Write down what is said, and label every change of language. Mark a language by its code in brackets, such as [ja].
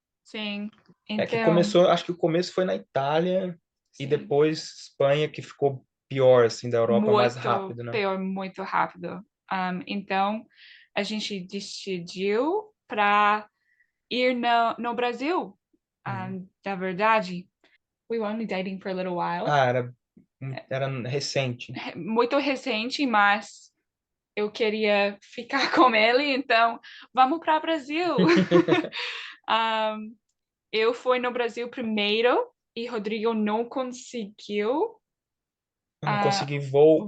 [pt] Sim. Que Então, começou, acho que o começo foi na Itália e depois Espanha, que ficou pior, assim, da Europa, mais rápido, né? Pior, muito rápido. Então, a gente decidiu para ir no Brasil. [en] Na verdade, we were only dating for a little while. [pt] Era recente. Muito recente, mas eu queria ficar com ele, então vamos para o Brasil. eu fui no Brasil primeiro e Rodrigo não conseguiu Eu não consegui voo,